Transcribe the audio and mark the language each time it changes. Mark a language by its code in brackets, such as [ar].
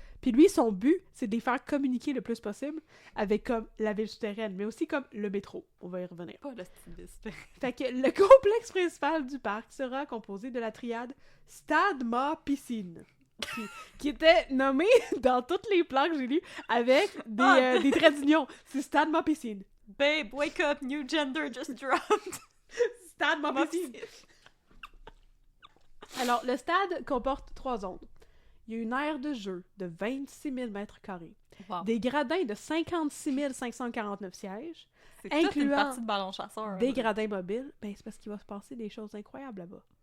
[fr] Puis lui, son but, c'est de les faire communiquer le plus possible avec comme la ville souterraine, mais aussi comme le métro. On va y revenir. Pas le style de Fait que le complexe principal du parc sera composé de la triade Stade, Mât, Piscine, qui était nommée dans tous les plans que j'ai lus avec des traits d'union. C'est Stade, Mât, Piscine. [en] Babe, wake up, new gender just dropped. [fr] Stade, Mât, Piscine. Alors, le stade comporte 3 zones. Il y a une aire de jeu de 26 000 mètres carrés, Wow. des gradins de 56 549 sièges, C'est toute une incluant partie de ballon chasseur. des gradins mobiles. Ben, c'est parce qu'il va se passer des choses incroyables là-bas.